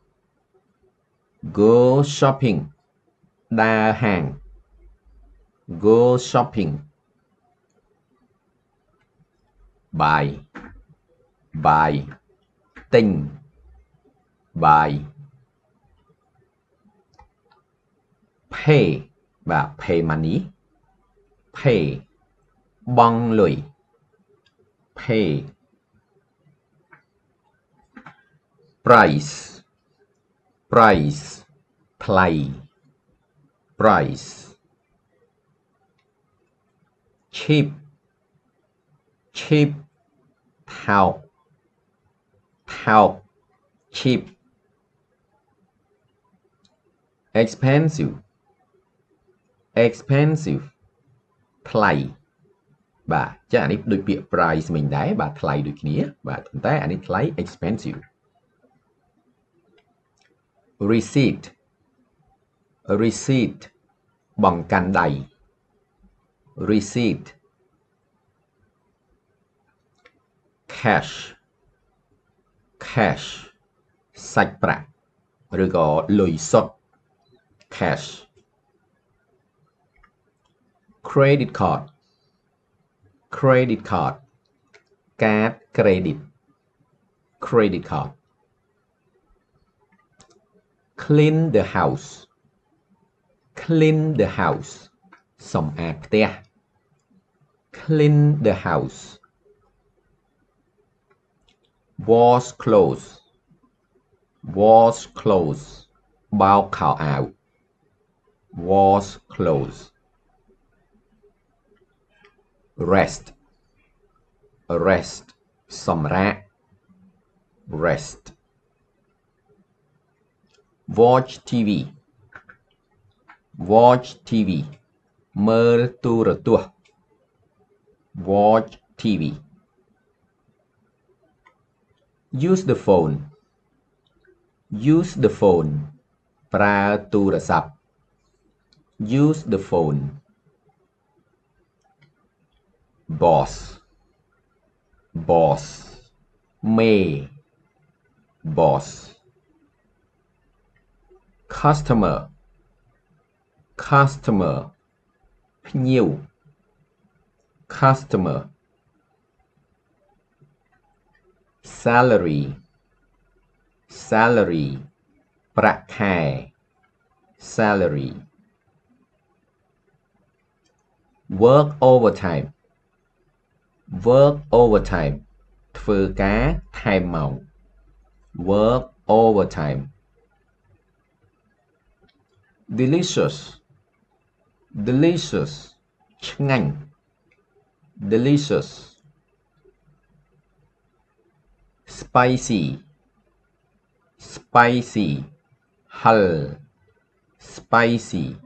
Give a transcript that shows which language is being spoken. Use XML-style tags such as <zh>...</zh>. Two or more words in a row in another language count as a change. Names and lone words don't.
<en>go shopping ដើរហាង go shopping buy buy ទិញ buy pay បាទ pay money pay បង់លុយ pay price price ថ្លៃ price cheap cheap</en> <km>ថោក ថោក</km> <en>cheap expensive expensive</en> <km>ថ្លៃ បាទចាអានេះដូចពាក្យ price មិញដែរបាទថ្លៃដូចគ្នាបាទប៉ុន្តែអានេះថ្លៃ expensive</km> <en>receipt receipt បង្កាន់ដៃ receipt cash cash</en> <km>សាច់ប្រាក់ឬក៏លុយសុទ្ធ</km> <en>cash credit card credit card កាត credit credit card clean the house clean the house</en> <km>សម្អាតផ្ទះ</km> <en>clean the house wash clothes wash clothes</en> <km>បោកខោអាវ</km> <en>wash clothes rest rest សម្រាក rest watch TV watch TV</en> <km>មើលទូរទស្សន៍</km> <en>watch TV use the phone use the phone</en> <km>ប្រើទូរស័ព្ទ</km> <en>use the phone boss boss មេ boss customer customer ភ្ញៀវ customer salary salary</en> <km>ប្រាក់ខែ</km> <en>salary work overtime work overtime</en> <km>ធ្វើការថែមម៉ោង</km> <en>work overtime delicious delicious ឆ្ងាញ់ delicious spicy spicy ហឹរ spicy</en>